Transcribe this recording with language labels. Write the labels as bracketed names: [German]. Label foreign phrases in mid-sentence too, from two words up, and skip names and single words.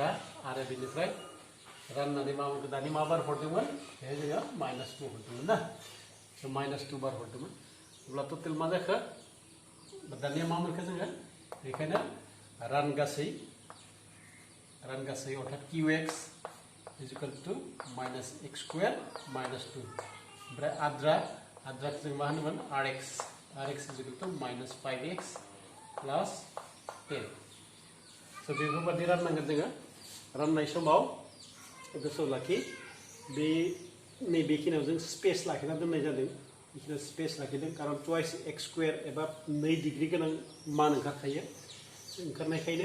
[Bodo] आरो बेनिफ्राय राननानै मा मोनगोन, दानि मा बार हरदोंमोन बेहाय जोङो माइनास 2 हरदोंमोन ना, माइनास 2 बार हरदोंमोन। अब्ला टटेल मा जाखो, दानिया मा मोनखो जोङो, बेखायनो रानगासै अर्थात [English] qx is equal to minus x square minus 2। [Bodo] ओमफ्राय आद्राखौ जों मा होनोमोन [English] rx is equal to minus 5x plus 10। [Bodo] स' बेफोरबादि राननांगोन जोङो। राननाय समाव गोसोआव लाखि बे नैबेखिनियाव जों स्पेस लाखिना दोननाय जादों बेखिनियाव स्पेस लाखिदों कारण [English] twice x square [Bodo] एबा 2 डिग्री गोनां मान ओंखारखायो ओंखारनायखायनो